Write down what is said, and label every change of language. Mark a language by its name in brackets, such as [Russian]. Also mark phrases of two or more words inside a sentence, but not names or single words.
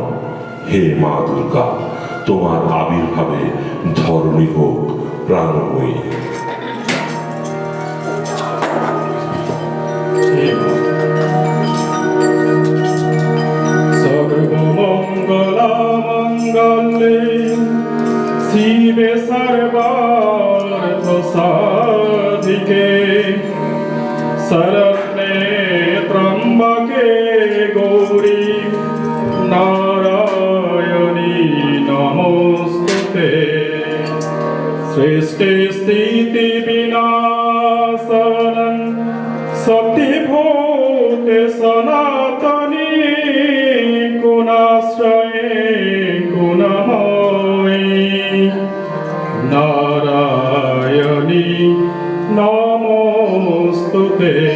[Bangla] হে মা দুর্গা, তোমার আবির্ভাবে ধরণী হোক প্রাণময়ী। [Sanskrit] সর্বমঙ্গলামঙ্গলে শিবে সর্বার্থ সাধিকে শরণ্যে ত্র্যম্বকে গৌরী নারায়ণী নমস্তুতে। সৃষ্টি স্থিতি বিনাশনং সত্যভূতে সনাতনী গুণাশ্রয়ে গুণময়ী নারায়ণী নমস্তুতে।